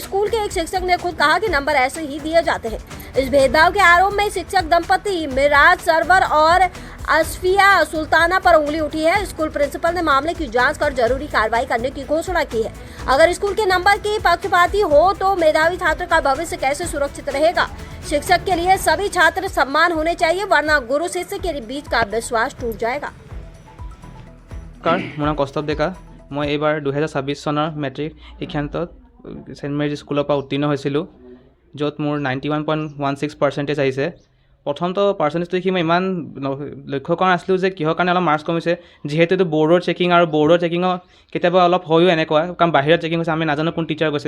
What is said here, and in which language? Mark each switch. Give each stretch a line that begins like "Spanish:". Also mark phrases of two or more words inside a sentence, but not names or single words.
Hindi: स्कूल के एक शिक्षक ने खुद कहा कि नंबर ऐसे ही दिए जाते हैं। इस भेदभाव के आरोप में शिक्षक दंपति मिराज सरवर और असफिया सुल्ताना पर उंगली उठी है। स्कूल प्रिंसिपल ने मामले की जांच कर जरूरी कार्रवाई करने की घोषणा की है। अगर स्कूल के नंबर की पक्षपाती हो तो मेधावी छात्र का भविष्य कैसे सुरक्षित रहेगा? शिक्षक के लिए सभी छात्र समान होने चाहिए, वरना गुरु शिष्य के बीच का विश्वास टूट जाएगा।
Assamese: মোৰ নাম কষ্টৱ ডেকা। মই এইবাৰ 2026 চনৰ মেট্ৰিক শিক্ষান্তত ছেইণ্ট মেৰিজ স্কুলৰ পৰা উত্তীৰ্ণ হৈছিলোঁ, য'ত মোৰ 91.16% আহিছে। প্ৰথমটো পাৰ্চেণ্টেজটো দেখি মই ইমান লক্ষ্য কৰা নাছিলোঁ যে কিহৰ কাৰণে অলপ মাৰ্কছ কমিছে, যিহেতু এইটো বৰ্ডৰ চেকিং আৰু বৰ্ডৰ চেকিঙৰ কেতিয়াবা অলপ হয়ও এনেকুৱা, কাৰণ বাহিৰত চেকিং হৈছে, আমি নাজানো কোন টিচাৰ গৈছে।